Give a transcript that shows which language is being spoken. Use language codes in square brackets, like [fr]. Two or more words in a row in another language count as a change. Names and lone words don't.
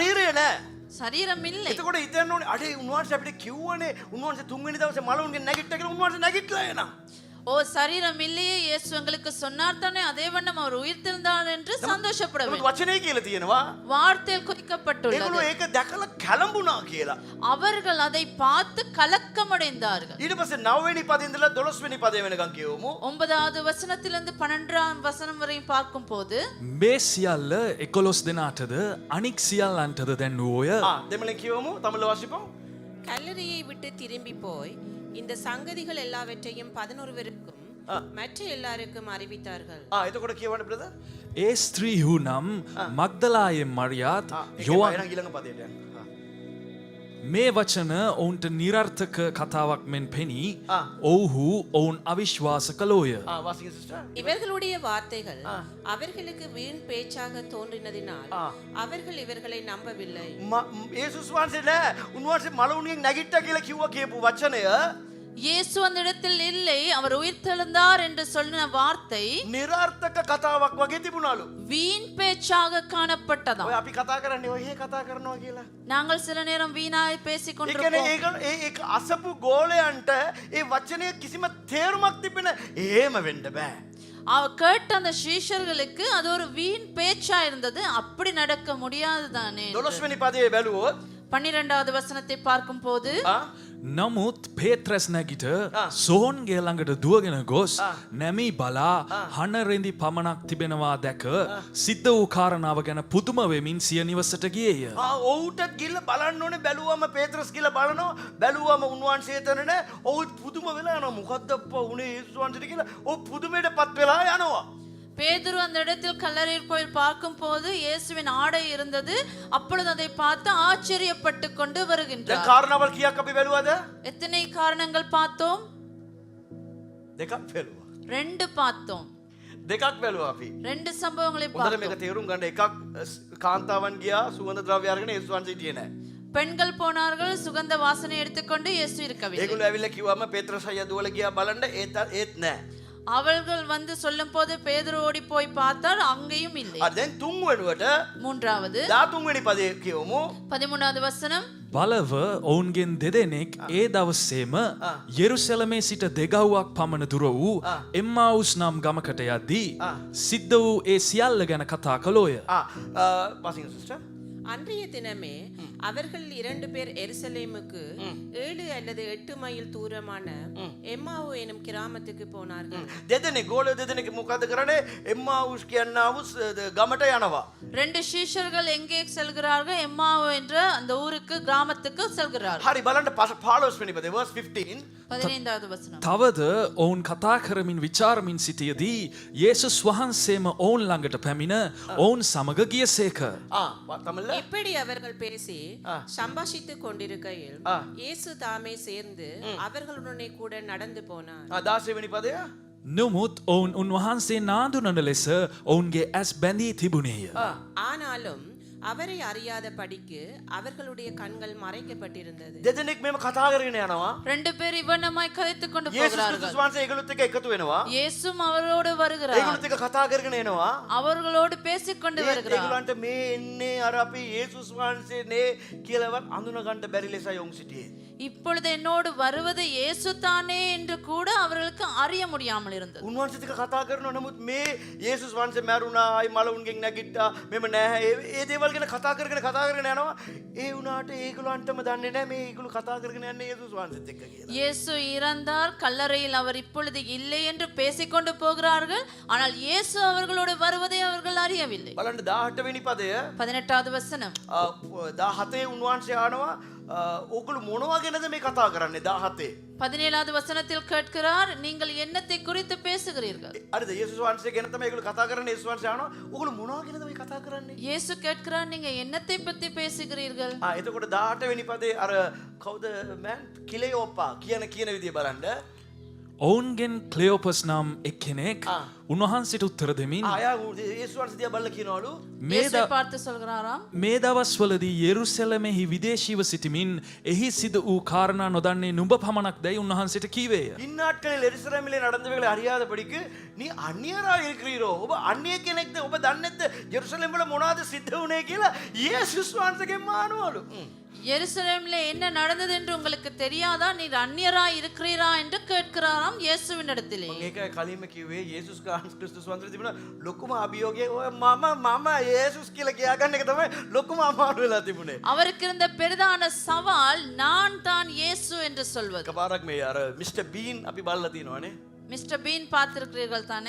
[si] ශරීරය නෑ. [ta] சரீரம் இல்லை. [si] එතකොට හිතන්න ඕනේ අඩේ උන්වහන්සේ අපිට කිව්වනේ උන්වහන්සේ තුන්වෙනි දවසේ මලවුන්ගෙන් නැගිට්ටා කියලා උන්වහන්සේ නැගිටලා එනවා. [ta] ஓ சரீரம் இல்லையே, இயேசு எங்களுக்கு சொன்னார் தானே, அதே வண்ணம் அவர் உயிர்த்தெழுந்தார் என்று சந்தோஷப்பட [si] නමුත් [ta] வேண்டும். [si] වචනේ කියලා තියෙනවා [ta] வார்த்தையில் குறிக்கப்பட்டுள்ளது. [si] ඒගොල්ලෝ ඒක දැකලා කලඹුණා කියලා. [ta] அவர்கள் அதை பார்த்து கலக்கமடைந்தார்கள். [si] ඊට පස්සේ 9 වෙනි පදේ ඉඳලා 12 වෙනි පදේ වෙනකන් කියවමු. [ta] 9வது வசனத்திலிருந்து 12ஆம் வசனம் வரை பார்க்கும் போது [si] මේ සියල්ල 11 දෙනාටද අනික් සියල්ලන්ටද දැන්වෝය. දෙමළෙන් කියවමු [ta] தமிழ்ல வாசிப்போம். கல்லறையை விட்டு திரும்பி போய் இந்த சங்கதிகள் எல்லாவற்றையும் 11 பேருக்கும் மற்ற எல்லாருக்கும் அறிவித்தார்கள். [si] එතකොට කියවන්න බ්‍රදර්. ඒ ස්ත්‍රීහු නම් මග්දලායෙන් මරියාත් යෝවාන් එහෙනම් ඊළඟ පදයට යන්න. මේ වචන ඔවුන්ට නිරර්ථක කතාවක් මෙන් පෙනී ඔවුහු ඔවුන් අවිශ්වාස කළෝය. [ta] வாசிங்க சிஸ்டர். இவர்களுடைய வார்த்தைகள் அவர்களுக்கு வீண் பேச்சாக தோன்றினதினால் அவர்கள் இவர்களை நம்பவில்லை. [si] යේසුස් වහන්සේ නෑ උන්වහන්සේ මලවුන්ගෙන් නැගිට්ටා කියලා කිව්වා කියපු වචනය [ta] இயேசு அந்த இடத்தில் இல்லை, அவர் உயிர்த்தெழுந்தார் என்று சொன்ன வார்த்தை [si] නිරර්ථක කතාවක් වගේ තිබුණලු. [ta] வீண் பேச்சாக காணப்பட்டதாம். [si] ඔය අපි කතා කරන්නේ ඔය කතා කරනවා කියලා. [ta] நாங்கள் சில நேரம் வீணாய் பேசிக் [si] ඒ කියන්නේ [ta] கொண்டிருப்போம். [si] ඒක අසපු ගෝලයන්ට ඒ වචනය කිසිම තේරුමක් තිබෙන එහෙම වෙන්න බෑ. [ta] அவர் கேட்ட அந்த சீஷர்களுக்கு அது ஒரு வீண் பேச்சா இருந்தது. அப்படி நடக்க முடியாது தானே. [si] 12 වෙනි පදේ බැලුවොත් [ta] 12வது வசனத்தை பார்க்கும் போது [si] නමුත් පේත්‍රස් නැගිට සොහොන්ගේ ළඟට දුවගෙන ගොස් නැමී බලා හනරෙදි පමණක් තිබෙනවා දැක සිද්ධ වූ කාරණාව ගැන පුදුම වෙමින් සිය නිවසට ගියේය. ඔවුටත් ගිහිල්ලා බලන්න ඕනේ. බැලුවම පේත්‍රස් ගිහිල්ලා බලනවා. බැලුවම උන්වහන්සේ එතන නෑ. ඔවුත් පුදුම වෙලා යනවා. මොකද්ද අප්පා උනේ යේසුස් වහන්සේට කියලා. ඔව් පුදුමයටපත් වෙලා යනවා. [ta] பேதுரு அந்த இடத்தில் கல்லறையில் போய் பார்க்கும் போது இயேசுவின் ஆடை இருந்தது. அப்பொழுது அதை பார்த்து ஆச்சரியப்பட்டு கொண்டு [si] දැන් [ta] வருகின்றார். [si] කාරණාවල් කීයක් අපි බැලුවද? [ta] எத்தனை காரணங்கள் பார்த்தோம்? [si] දෙකක් බැලුවා. [ta] 2 பார்த்தோம். [si] දෙකක් බැලුවා අපි. [ta] 2 சம்பவங்களை [si] හොඳට මේක [ta] பார்த்தோம். [si] තේරුම් ගන්න. එකක් කාන්තාවන් ගියා සුවඳ ද්‍රව්‍ය අරගෙන යේසුස් වහන්සේ හිටියේ නෑ. [ta] பெண்கள் போனார்கள், சுகந்த வாசனை எடுத்துக்கொண்டு இயேசு இருக்கவில்லை. [si] ඒගොල්ලෝ ඇවිල්ලා කිව්වම පේත්‍රස් අයියා දුවලා ගියා බලන්න ඒත් නෑ. [ta] அவர்கள் வந்து சொல்லும் போது பேதுரு ஓடி போய் பார்த்தால் அங்கேயும் இல்லை. [si] දැන් තුන් වෙනුවට [ta] மூன்றாவது [si] 13 වෙනි පදේ කියවමු. [ta] 13வது வசனம் [si] බලව ඔවුන්ගෙන් දෙදෙනෙක් ඒ දවස්සේම යෙරුසලමේ සිට දෙගව්වක් පමණ දුර වූ එම්මාවුස් නම් ගමකට යද්දී සිද්ධ වූ ඒ සියල්ල ගැන කතා කළෝය. [ta] பாசிங் சிஸ்டர். அன்றைய தினமே அவர்கள் 2 பேர் எருசலேமுக்கு 7 அல்லது 8 மைல் தூரமான எம்மாவு எனும் கிராமத்துக்கு போனார்கள். [si] දෙදෙනෙක් ගෝලයෝ දෙදෙනෙක් මොකද කරන්නේ? එම්මාවුස් කියනවු ගමට යනවා. [ta] 2 சீஷர்கள் எங்கே செல்கிறார்கள்? எம்மாவு என்ற அந்த ஊருக்கு கிராமத்துக்கு செல்கிறார்கள். [si] හරි බලන්න 15 වෙනි පදේ verse 15. [ta] 15வது வசனம். [si] තවද ඔවුන් කතා කරමින් විචාරමින් සිටියදී යේසුස් වහන්සේම ඔවුන් ළඟට පැමිණ ඔවුන් සමග ගියසේක. තමල්ල [ta] இப்படி அவர்கள் பேசி சம்பாஷித்துக் கொண்டிருக்கையில் இயேசு தாமே சேர்ந்து அவர்களுடனே கூட நடந்து போனார். [si] 16 වෙනි පදය. නමුත් ඔවුන් උන්වහන්සේ නාඳුනන ලෙස ඔවුන්ගේ ඇස් බැඳී තිබුණේය. [ta] ஆனாலும் அவரை அறியாத படிக்கு அவர்களுடைய கண்கள் மறைக்கப்பட்டிருந்தது. [si] දෙදෙනෙක් මෙම කතා කරගෙන යනවා. [ta] 2 பேர் இவ்வண்ணமாய் கதைத்துக் கொண்டு [si] යේසුස් [ta] போகிறார்கள். [si] ක්‍රිස්තුස් වහන්සේ ඒගොල්ලොත් එක්ක එකතු වෙනවා. [ta] இயேசுவும் அவரோடு வருகிறார். [si] ඒගොල්ලොත් එක්ක කතා කරගෙන එනවා. [ta] அவர்களோடு பேசிக் கொண்டு வருகிறார். [si] ඒගොල්ලන්ට මේ එන්නේ අර අපි යේසුස් වහන්සේනේ කියලාවත් අඳුන ගන්න බැරි ලෙසයි ඔවුන් සිටියේ. [ta] இப்பொழுது என்னோடு வருவது இயேசு தானே என்று கூட அவர்களுக்கு அறிய முடியாமல் இருந்தது. [si] උන්වහන්සේත් එක්ක කතා කරනවා. නමුත් මේ යේසුස් වහන්සේ මැරුණා, අයි මලවුන්ගෙන් නැගිට්ටා, මෙම නැහැ. ඒ දේවල් ගැන කතා කරගෙන යනවා. ඒ වුණාට ඒගොල්ලන්ටම දන්නේ නැහැ මේ ඒගොල්ලෝ කතා කරගෙන යන්නේ යේසුස් වහන්සේත් එක්ක කියලා. [ta] இயேசு இறந்தார், கல்லறையில் அவர் இப்பொழுது இல்லை என்று பேசிக்கொண்டு போகிறார்கள். ஆனால் இயேசு அவர்களோடு வருவதை அவர்கள் அறியவில்லை. [si] බලන්න 18 වෙනි පදය. [ta] 18வது வசனம். [si] 17 උන්වහන්සේ ආනවා. ඕගොල්ලෝ මොනවා ගැනද මේ කතා කරන්නේ? 17. [ta] 17வது வசனத்தில் கேட்கிறார், நீங்கள் என்னத்தை குறித்து பேசுகிறீர்கள்? [si] හරිද? යේසුස් වහන්සේ ගැන තමයි ඒගොල්ලෝ කතා කරන්නේ. යේසුස් වහන්සේ ආනවා. ඕගොල්ලෝ මොනවා ගැනද මේ කතා කරන්නේ? [ta] இயேசு கேட்கிறார், நீங்க என்னத்தை பத்தி பேசுகிறீர்கள்? [si] එතකොට 18 වෙනි පදේ අර කවුද මෑන් කිලෙයෝපා කියන විදිය බලන්න. ඔවුන්ගෙන් ක්ලෙෝපස් නම් එක්කෙනෙක් උන්වහන්සේට උත්තර දෙමින් ආයා යේසුස් වහන්සේ දිහා බලලා කියනවලු [ta] இயேசு பார்த்து சொல்கிறாராம், [si] මේ දවස්වලදී යෙරුසලමෙහි විදේශීව සිටිමින් එහි සිදු වූ කාරණා නොදන්නේ නුඹ පමණක් දැයි උන්වහන්සේට කීවේය. [ta] இந்நாட்களில் எருசலேமிலே நடந்தவைகளை அறியாதபடிக்கு நீ அந்நியராய் இருக்கிறீரோ? [si] ඔබ අන්‍ය කෙනෙක්ද? ඔබ දන්නේ නැද්ද ජෙරුසලම් වල මොනවද සිද්ධ වුනේ කියලා යේසුස් වහන්සේගෙන් මානවලු. [ta] எருசலேமில் என்ன நடந்தது என்று உங்களுக்கு தெரியாதா? நீர் அந்நியராய் இருக்கிறீரா என்று கேட்கிறாராம் இயேசுவின் இடத்திலே. [si] ඒකයි කලින්ම කිව්වේ යේසුස් ක්‍රිස්තුස් වහන්සේ තිබුණා ලොකුම අභියෝගය ඔය මම යේසුස් කියලා කියාගන්න එක තමයි ලොකුම අමාරු වෙලා තිබුණේ. [ta] அவருக்கு இருந்த பெரிதான சவால் நான் தான் இயேசு என்று சொல்வது. [si] එකපාරක් මේ අර මිස්ටර් බීන් අපි බලලා තියෙනවානේ. [ta] மிஸ்டர் பீன் பார்த்திருக்கிறீர்கள் தானே?